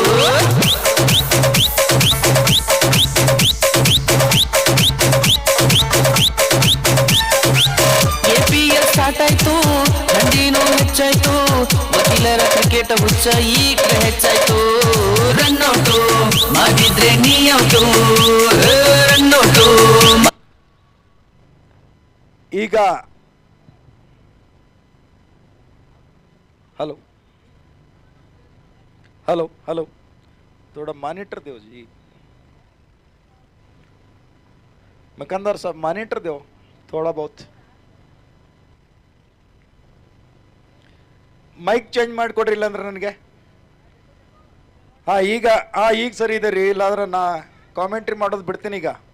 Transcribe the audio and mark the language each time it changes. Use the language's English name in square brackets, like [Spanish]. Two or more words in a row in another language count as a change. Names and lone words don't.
[Kannada] APL ಸ್ಟಾರ್ಟ್ ಆಯ್ತು, ಥಂಡಿನೂ ಹೆಚ್ಚಾಯ್ತು. ವಕೀಲರ ಕ್ರಿಕೆಟ್ ಹುಚ್ಚ ಈಗ ಹೆಚ್ಚಾಯ್ತು. ರನ್ನೌಟು ಮಾಡಿದ್ರೆ ನೀ ಔಟು, ರನ್ನೌಟು. [Hindi] ಈಗ हेलो हेलो हेलो थोड़ा मॉनिटर दो जी, मकंदर साहब मॉनिटर दो थोड़ा बहुत. [English] mic change [Kannada] ಮಾಡಿಕೊಡ್ರಿ, ಇಲ್ಲಾಂದ್ರೆ ನನಗೆ. ಈಗ ಸರಿ ಇದೆ ರೀ, ಇಲ್ಲಾಂದ್ರೆ ನಾ ಕಾಮೆಂಟ್ರಿ ಮಾಡೋದು ಬಿಡ್ತೀನಿ ಈಗ.